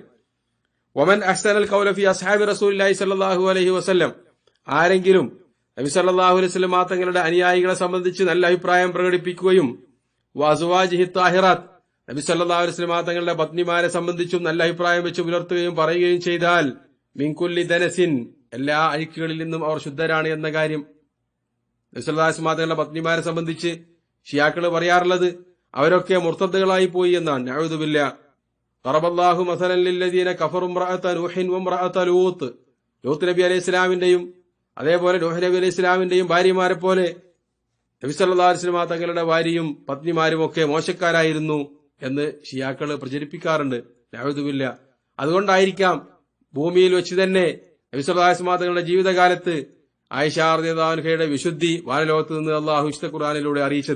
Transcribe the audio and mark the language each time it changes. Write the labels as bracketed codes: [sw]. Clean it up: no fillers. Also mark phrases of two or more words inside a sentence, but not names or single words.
[ar] ومن أحسن القول في أصحاب رسول الله صلى الله عليه وسلم, [ml] ആരെങ്കിലും നബി [ar] صلى الله عليه وسلم [ml] തങ്ങളുടെ അനുയായികളെ സംബന്ധിച്ച് നല്ല അഭിപ്രായം പ്രകടിപ്പിക്കുകയും [ar] وأزواجه الطاهرات, [ml] നബി [ar] صلى الله عليه وسلم [ml] തങ്ങളുടെ പത്നിമാരെ സംബന്ധിച്ചും നല്ല അഭിപ്രായം വെച്ച് പുലർത്തുകയും പറയുകയും ചെയ്താൽ [ar] من كل دنس, [ml] എല്ലാ അഴുക്കുകളിൽ നിന്നും അവർ ശുദ്ധരാണ് എന്ന കാര്യം. നബി [ar] صلى الله عليه وسلم [ml] തങ്ങളുടെ പത്നിമാരെ സംബന്ധിച്ച് ഷിയാക്കള് പറയാറുള്ളത് അവരൊക്കെ മുർത്തദ്ദുകളായി പോയി എന്നാണ്. [ar] نعوذ بالله. ضربallahu مثلا للذين كفروا امرأة نوح وامرأة لوط, [ml] ലൂത്ത് നബി അലൈഹി ഇസ്ലാമിന്റെയും അതേപോലെ നൂഹ് നബി അലൈഹി ഇസ്ലാമിന്റെയും ഭാര്യമാരെ പോലെ നബി [ar] صلى الله عليه وسلم [ml] തങ്ങളുടെ ഭാര്യയും പത്നിമാരും ഒക്കെ മോശക്കാരായിരുന്നു എന്ന് ഷിയാക്കള് പ്രചരിപ്പിക്കാറുണ്ട്. [ar] نعوذ بالله. [ml] അതുകൊണ്ടായിരിക്കാം ഭൂമിയിൽ വെച്ച് തന്നെ നബി [ar] صلى الله عليه وسلم [ml] തങ്ങളുടെ ജീവിതകാലത്ത് ആയിഷ റളിയല്ലാഹു അൻഹയുടെ വിശുദ്ധി വാനലോകത്ത് നിന്ന് അല്ലാഹു വിശുദ്ധ ഖുർആനിലൂടെ അറിയിച്ചത്.